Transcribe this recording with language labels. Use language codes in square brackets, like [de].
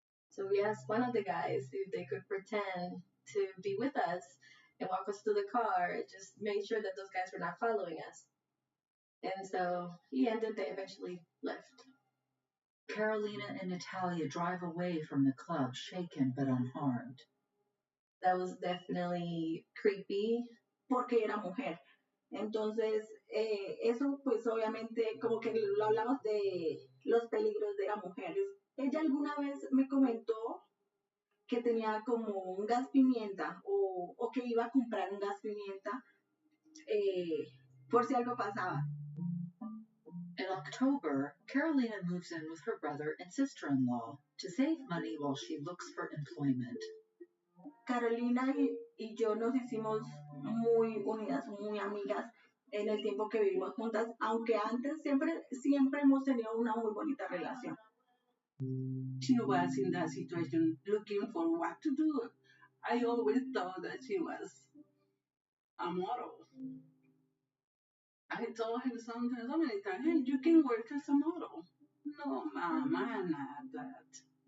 [en] So we asked one of the guys if they could pretend to be with us and walk us to the car, just make sure that those guys were not following us. And so he ended, they eventually left. Carolina and Natalia drive away from the club, shaken but unharmed. That was definitely creepy. [es] Porque era mujer. Entonces, eso pues obviamente como que lo hablamos de los peligros de las mujeres. Ella alguna vez me comentó que tenía como un gas pimienta o que iba a comprar un gas pimienta por si algo pasaba. [en] In October, Carolina moves in with her brother and sister-in-law to save money while she looks for employment. [es] Carolina y yo nos hicimos muy unidas, muy amigas en el tiempo que vivimos juntas, aunque antes siempre hemos tenido una muy bonita relación. [en] She was in that situation looking for what to do. I always thought that she was a model. I told her so many times, hey, you can work as a model. No, mama, not that.